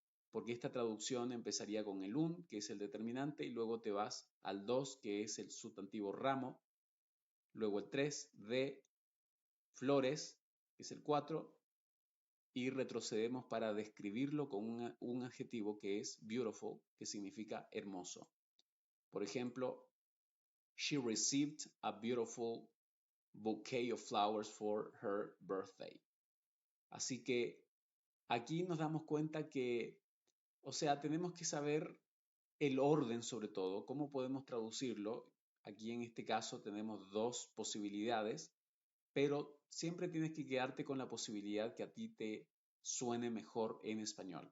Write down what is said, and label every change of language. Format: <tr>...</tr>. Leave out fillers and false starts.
<es>Porque esta traducción empezaría con el un, que es el determinante, y luego te vas al 2, que es el sustantivo ramo, luego el 3, de flores, que es el 4, y retrocedemos para describirlo con un adjetivo que es beautiful, que significa hermoso. Por ejemplo,</es> <en>she received a beautiful bouquet of flowers for her birthday.</en> <es>Así que aquí nos damos cuenta que, o sea, tenemos que saber el orden sobre todo, cómo podemos traducirlo. Aquí en este caso tenemos dos posibilidades, pero siempre tienes que quedarte con la posibilidad que a ti te suene mejor en español.</es>